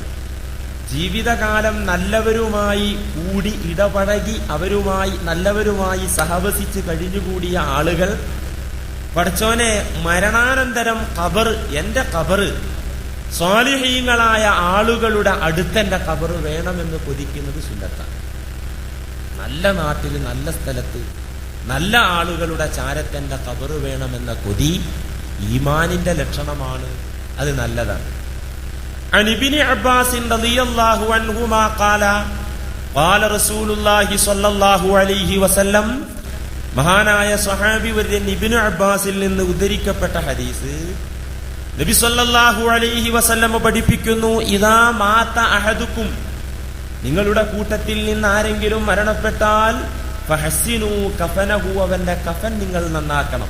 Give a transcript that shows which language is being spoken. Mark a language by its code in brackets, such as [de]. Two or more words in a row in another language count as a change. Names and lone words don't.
[ml] ജീവിതകാലം നല്ലവരുമായി കൂടി ഇടപഴകി അവരുമായി നല്ലവരുമായി സഹവസിച്ച് കഴിഞ്ഞുകൂടിയ ആളുകൾ പടച്ചോനെ മരണാനന്തരം ഖബർ, എന്റെ ഖബർ സ്വാലിഹീങ്ങളായ ആളുകളുടെ അടുത്തെന്റെ ഖബർ വേണമെന്ന് കൊതിക്കുന്നത് സുന്നത്താണ്. നല്ല നാട്ടിൽ നല്ല സ്ഥലത്ത് നല്ല ആളുകളുടെ ചാരത്തെന്റെ ഖബർ വേണമെന്ന കൊതി ഈമാനിന്റെ ലക്ഷണമാണ്. അത് നല്ലതാണ്. [ar] عن ابن عباس رضي الله عنهما قال قال رسول الله صلى الله عليه وسلم. [ml] മഹാനായ സ്വഹാബി വര്യൻ ഇബ്നു അബ്ബാസിൽ നിന്ന് ഉദ്ധരിക്കപ്പെട്ട ഹദീസ്, നബി [ar] صلى الله عليه وسلم [ml] പഠിപ്പിക്കുന്നു, [ar] إذا مات أحدكم, [ml] നിങ്ങളുടെ കൂട്ടത്തിൽ നിന്ന് ആരെങ്കിലും മരണപ്പെട്ടാൽ [ar] فحسنوا كفنه, [ml] അവന്റെ കഫൻ നിങ്ങൾ നന്നാക്കണം.